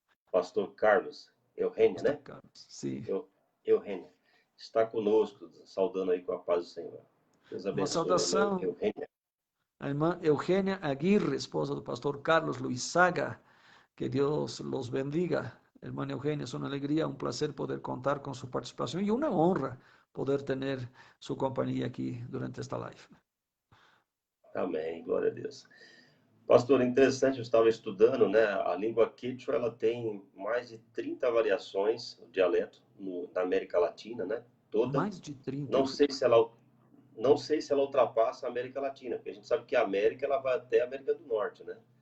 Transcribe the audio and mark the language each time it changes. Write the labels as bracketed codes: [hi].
[pt] Pastor Carlos. Eugênia, né? Carlos, sim. Eugênia. Está conosco, saudando aí com a paz do Senhor. Deus abençoe. Uma saudação. A irmã Eugênia. A irmã Eugênia Aguirre, esposa do pastor Carlos Luis Saga. [es] Que Deus los bendiga. Hermana Eugênia, es una alegría, un placer poder contar con su participación y una honra poder tener su compañía aquí durante esta live. [pt] Amém, glória a Deus. Pastor, interessante, eu estava estudando, né? A língua quechua, ela tem mais de 30 variações, o dialeto, na América Latina, né? Toda. Mais de 30. Não sei se ela ultrapassa a América Latina, porque a gente sabe que a América, ela vai até a América do Norte, né?